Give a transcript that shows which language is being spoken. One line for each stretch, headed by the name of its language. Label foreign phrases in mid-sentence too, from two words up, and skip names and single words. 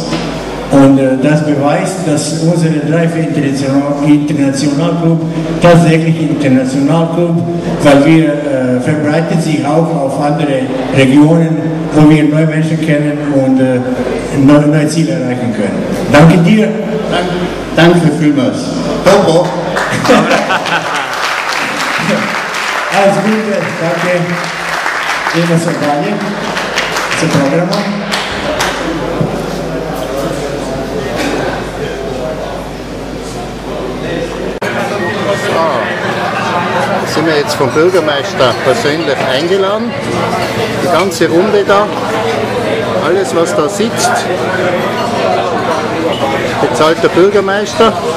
German: Und das beweist, dass unsere Drive Internationalclub tatsächlich Internationalclub, weil wir verbreitet sich auch auf andere Regionen, wo wir neue Menschen kennen und neue Ziele erreichen können. Danke dir. Danke vielmals. Dobro. Alles Gute, danke.
Serbian: Idemo se dalje sa programom.
German: Sind wir jetzt vom Bürgermeister persönlich eingeladen. Die ganze Runde da, alles was da sitzt, bezahlt der Bürgermeister.